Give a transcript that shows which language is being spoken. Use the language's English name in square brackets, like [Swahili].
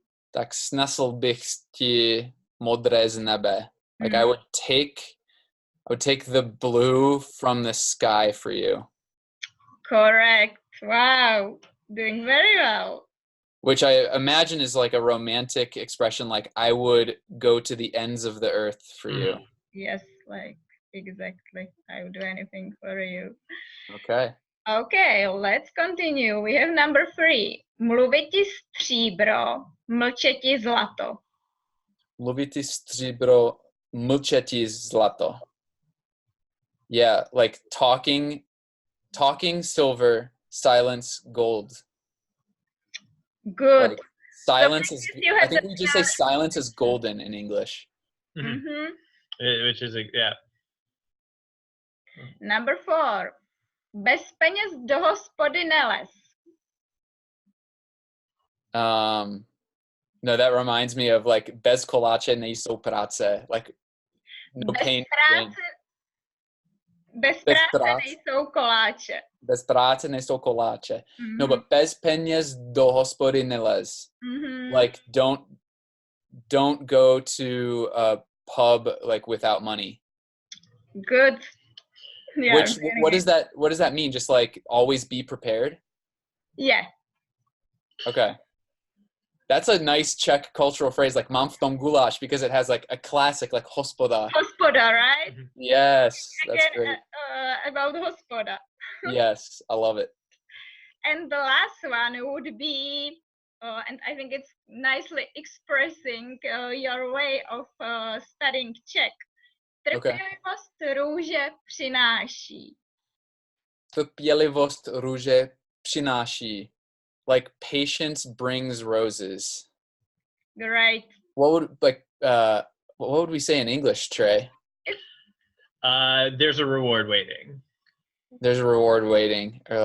[Czech] Tak snesl bych ti modré z nebe. [English] Like I would take the blue from the sky for you. Correct. Wow. Doing very well. Which I imagine is like a romantic expression, like I would go to the ends of the earth for you. Yes, exactly. I would do anything for you. Okay, let's continue. We have number 3. [Czech] Mluví ti stříbro, mlče ti zlato. Mluví ti stříbro, mlče ti zlato. [English] Yeah, like talking silver, silence gold. Good. Like, silence is. I think we just say silence is golden in English. Which is yeah. Number 4. [Czech] Bez peněz do hospody nelez. [English] No, that reminds me of like [Czech] bez koláče nejsou práce. [English] Like no pain. [Czech] Bez práce nejsou koláče. Bez práce nejsou koláče. [English] No, but [Czech] bez peněz do hospody nelez. [English] Like don't go to a pub like without money. Good. Yeah, what does that mean? Just like always be prepared? Yeah. Okay. That's a nice Czech cultural phrase, like [Czech] mám v tom guláš, [English] because it has like a classic, like hospoda. Hospoda, right? Yes, that's great. About hospoda. Yes, I love it. And the last one would be, and I think it's nicely expressing your way of studying Czech. [Czech] Trpělivost růže přináší. Trpělivost růže přináší. [English] Like patience brings roses. Right. What would we say in English, Trey? There's a reward waiting. There's a reward waiting.